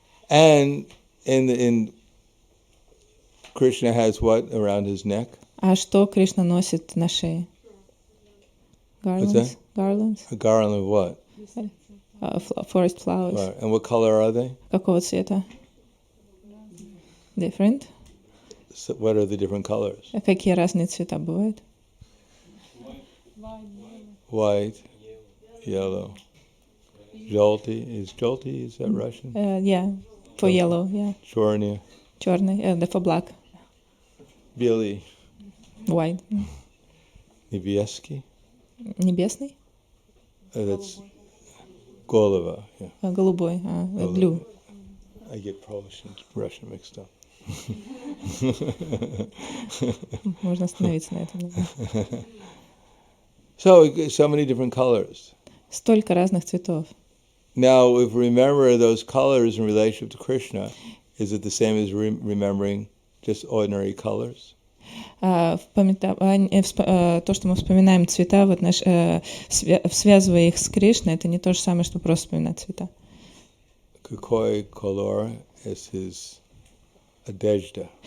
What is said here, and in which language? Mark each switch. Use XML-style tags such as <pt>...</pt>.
<en>And in Krishna has what around his neck?</en> <ru>А что Кришна носит на шее?</ru> <en>Garlands? Garlands? A garland of what? Forest flowers. Right. And what color are they?</en> <ru>Какого цвета?</ru> <en>Different? So what are the different colors?</en> <ru>А какие разные цвета бывают?</ru> <en>White, yellow, jolty. Is that Russian? Yeah, for yellow, yeah.</en> <ru>Chorny. Черный,</ru> <en>for black.</en> <ru>Белый.</ru> <en>White.</en> <ru>Небесный. Небесный?</ru> <en>That's</en> <ru>голова.</ru> <en>Yeah.</en> <ru>Голубой,</ru> <en>blue. I get Polish and Russian mixed up.</en> <ru>Можно остановиться на этом.</ru> <en>So many different colors.</en> <ru>Столько разных цветов.</ru> <en>Now, if we remember those colors in relationship to Krishna, is it the same as remembering just ordinary colors?</en> <ru>То, что мы вспоминаем цвета, связывая их с Кришной, это не то же самое, что просто вспоминать цвета. Какой</ru> <en>color is his</en> <ru>одежда?</ru>